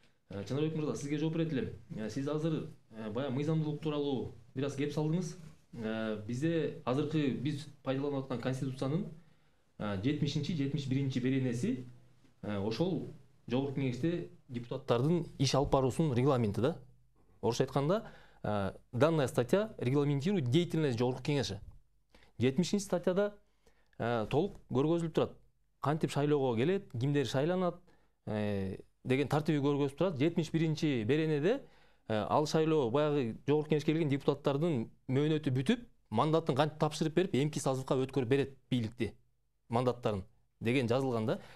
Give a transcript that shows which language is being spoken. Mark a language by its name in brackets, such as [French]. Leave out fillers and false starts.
[Kyrgyz] Жанарбек мырза, сизге жооп берет элем. Сиз азыр баягы мыйзамдуулук тууралуу бир аз кеп салдыңыз. Бизде азыркы биз пайдаланып аткан конституциянын 70-71 беренеси ошол жогорку кеңеште депутаттардын иш алып баруусунун регламенти да. Орусча айтканда, [Russian] данная статья регламентирует деятельность жогорку кеңеши. [Kyrgyz] 70 статьяда толук көргөзүлүп турат. Кантип шайлоого келет, кимдер шайланат деген тартиби көргөзүлүп турат. 71 беренеде ал шайлоо баягы жогорку кеңешке келген депутаттардын мөөнөтү бүтүп, мандатын кантип тапшырып берип, эмки сазывка өткөрүп берет бийликти мандаттарын деген жазылган да.